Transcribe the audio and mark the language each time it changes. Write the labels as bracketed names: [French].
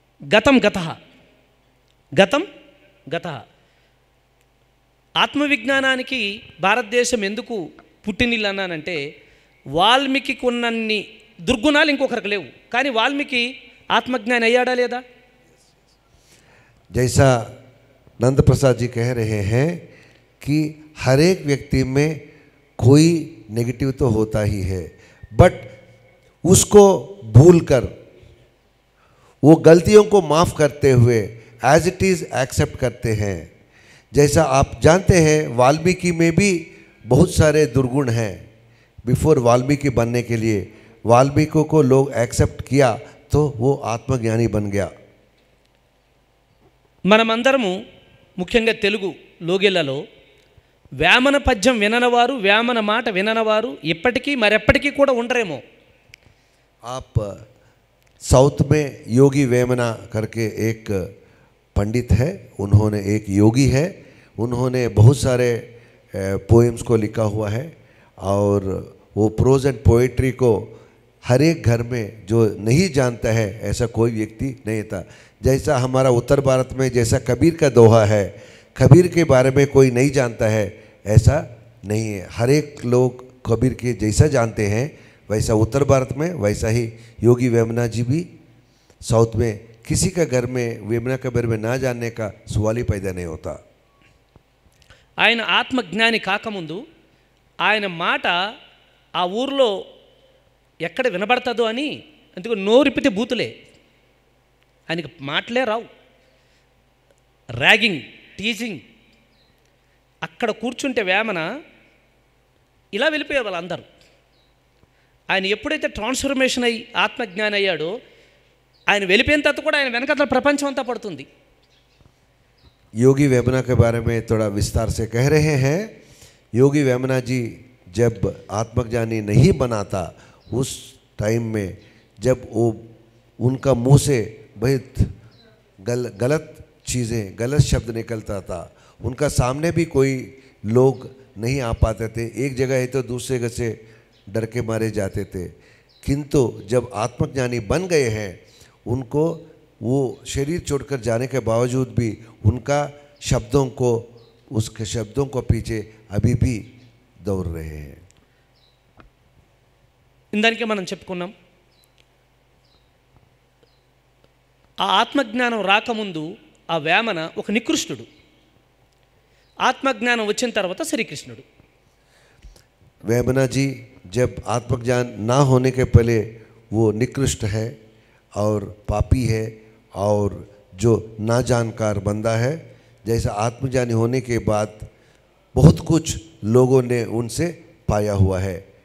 [Telugu] గతం గతః, గతం గతః. ఆత్మవిజ్ఞానానికి భారతదేశం ఎందుకు పుట్టినిల్లు అన్నానంటే, వాల్మీకి ఉన్నన్ని దుర్గుణాలు ఇంకొకరికి లేవు, కానీ వాల్మీకి ఆత్మజ్ఞాని అయ్యాడా లేదా? [Hindi] जैसा नंद प्रसाद जी कह रहे हैं कि हर एक व्यक्ति में कोई नेगेटिव तो होता ही है, बट उसको भूलकर वो गलतियों को माफ़ करते हुए एज इट इज़ एक्सेप्ट करते हैं. जैसा आप जानते हैं वाल्मीकि में भी बहुत सारे दुर्गुण हैं. बिफोर वाल्मीकि बनने के लिए वाल्मीकि को लोग एक्सेप्ट किया तो वो आत्मज्ञानी बन गया. [Telugu] మనమందరము ముఖ్యంగా తెలుగు లోగిళ్లలో వేమన పద్యం విననవారు, వేమన మాట విననవారు ఇప్పటికీ మరెప్పటికీ కూడా ఉండరేమో. [Hindi] आप साउथ में योगी वेमना करके एक पंडित है, उन्होंने एक योगी है, उन्होंने बहुत सारे पोएम्स को लिखा हुआ है और वो प्रोज एंड पोएट्री को हर एक घर में जो नहीं जानता है ऐसा कोई व्यक्ति नहीं था. जैसा हमारा उत्तर भारत में जैसा कबीर का दोहा है, कबीर के बारे में कोई नहीं जानता है ऐसा नहीं है. हर एक लोग कबीर के जैसा जानते हैं, वैसा उत्तर भारत में वैसा ही योगी वेमना जी भी साउथ में किसी का घर में वेमना के बारे में ना जानने का सवाल ही पैदा नहीं होता. [Telugu] ఆయన ఆత్మజ్ఞాని కాకముందు ఆయన మాట ఆ ఊర్లో ఎక్కడ వినబడతాదో అని, అందుకు నోరిపితే బూతులే, ఆయనకి మాటలే రావు. ర్యాగింగ్, టీజింగ్, అక్కడ కూర్చుంటే వేమన ఇలా వెళ్ళిపోయే వాళ్ళందరూ. ఆయన ఎప్పుడైతే ట్రాన్స్ఫర్మేషన్ అయ్యి ఆత్మజ్ఞాని అయ్యాడో, ఆయన వెళ్ళిపోయిన తర్వాత కూడా ఆయన వెనకాల ప్రపంచం అంతా పడుతుంది. [Hindi] योगी वेमना के बारे में थोड़ा विस्तार से कह रहे हैं. योगी वेमना जी जब आत्मज्ञानी नहीं बना था, उस टाइम में जब वो उनका मुंह से बहुत गलत चीज़ें, गलत शब्द निकलता था, उनका सामने भी कोई लोग नहीं आ पाते थे. एक जगह है तो दूसरे जगह से डर के मारे जाते थे. किंतु जब आत्मज्ञानी बन गए हैं, उनको वो शरीर छोड़कर जाने के बावजूद भी उनका शब्दों को, उसके शब्दों को पीछे अभी भी दौड़ रहे हैं. [Telugu] ఇందానికే మనం చెప్పుకున్నాం, ఆ ఆత్మజ్ఞానం రాకముందు ఆ వేమన ఒక నికృష్టుడు, ఆత్మజ్ఞానం వచ్చిన తర్వాత శ్రీకృష్ణుడు. [Hindi] वेमना जी जब आत्मज्ञान ना होने के पहले वो निकृष्ट है और पापी है और जो ना जानकार बंदा है. जैसा आत्मज्ञानी होने के बाद बहुत कुछ लोगों ने उनसे पाया हुआ है.